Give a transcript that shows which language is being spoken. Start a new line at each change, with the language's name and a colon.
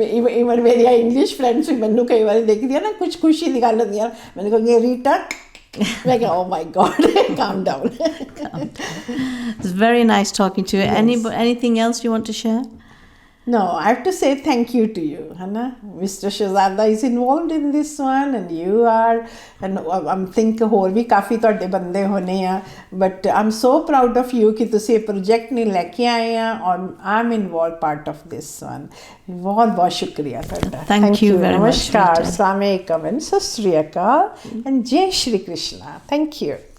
Punjabi: Even ਮੇਰੀਆਂ English friends ਵੀ ਮੈਨੂੰ ਕਈ ਵਾਰੀ ਦੇਖਦੀਆਂ ਨਾ, ਕੁਛ ਖੁਸ਼ੀ ਦੀ ਗੱਲ ਹੁੰਦੀ ਆ, ਮੈਨੂੰ ਕਹਿੰਦੀ ਰੀਟਾ, ਮੈਂ ਕਿਹਾ ਓ ਮਾਈ god,
English: calm down. It's very nice talking to you. Yes. Anything else you want to share? No, I have to say thank you to you, Hannah. Mr. Shahzada is involved in this one, and you are, and I'm think
Punjabi: ਹੋਰ ਵੀ ਕਾਫੀ ਤੁਹਾਡੇ ਬੰਦੇ ਹੋਣੇ ਆ,
English: but I'm so proud of you
Punjabi: ਕਿ ਤੁਸੀਂ ਇਹ project ਨਹੀਂ ਲੈ ਕੇ ਆਏ ਆ, ਔਰ
English: I'm involved part of this one.
Punjabi: ਬਹੁਤ ਬਹੁਤ ਸ਼ੁਕਰੀਆ ਤੁਹਾਡਾ।
English: Thank you very much. ਨਮਸਕਾਰ, अस्सलाम वालेकुम, and सत श्री अकाल, and जय श्री कृष्णा. Thank you.